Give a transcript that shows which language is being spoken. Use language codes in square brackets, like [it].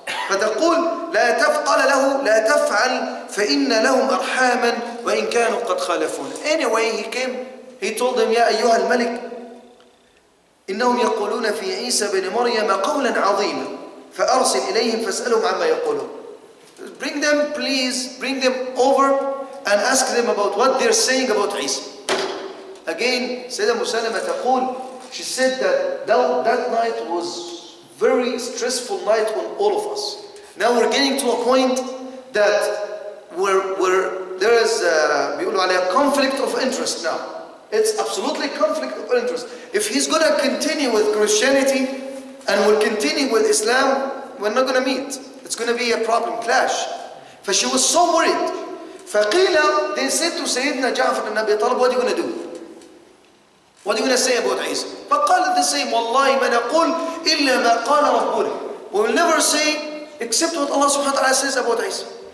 [ar] فتقول قال له لا تفعل فإن لهم أرحاما وإن كانوا قد خالفونا. [en] Anyway, he told them [ar] يا أيها الملك إنهم يقولون في عيسى بن مريم قولا عظيما فأرسل إليهم فاسألهم عما يقولون. [en] Bring them, please, bring them over and ask them about what they're saying about Isa. Again, Sayyidah Musalama taqul, she said that night was very stressful night on all of us. Now we're getting to a point that where there is [ar] بيقولوا عليها [en] conflict of interest now. It's absolutely conflict of interest. If he's going to continue with Christianity and will continue with Islam, we're not going to meet. It's going to be a problem, clash. But she was so worried. [ar] فقيل, [en] they said to Sayyidina Ja'far ibn Abi Talib, what are you going to do? What are you going to say about Isa? [ar] فقال [en] the same, [ar] والله ما نقول إلا ما قال ربنا. [en] We will never say except what Allah subhanahu wa ta'ala says about Isa.